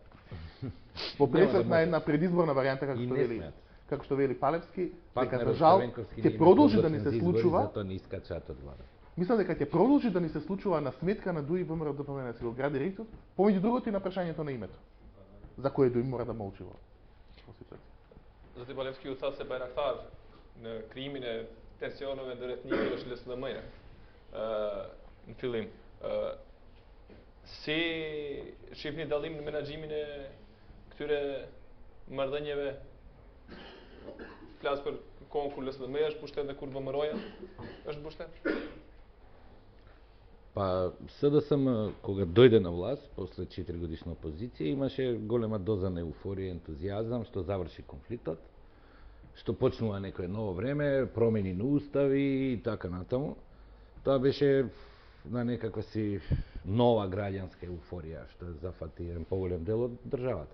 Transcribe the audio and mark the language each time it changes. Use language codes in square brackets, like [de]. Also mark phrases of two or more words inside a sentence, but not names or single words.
[mk] Во пресет на една предизборна варијанта како што вели Палевски, дека за жал ќе продолжи да ни се случува. Мислам дека ќе продолжи да ни се случува на сметка на Дуј ВМРО-ДПМН да се го гради рейтинг, помеѓу другото и на прашањето на името, за кое Дуј мора да молчи во ситуација. [sq] Zoti Palevski u tha se Bayraktar në krijimin e tensioneve ndër etnikë është LSLM-ja. Në fillim, si shihni dallim në menaxhimin e këtyre marrëdhënieve? Flas për kohën kur LSLM-ja është pushtet dhe kur ВМРО-ja është pushtet? [mk] Па СДСМ кога дојде на власт после 4 годишна опозиција имаше голема доза на еуфорија и ентузијазам што заврши конфликтот, што почнува некое ново време, промени на устави и така натаму. Тоа беше на некаква си нова граѓанска еуфорија, што зафати еден поголем дел од државата.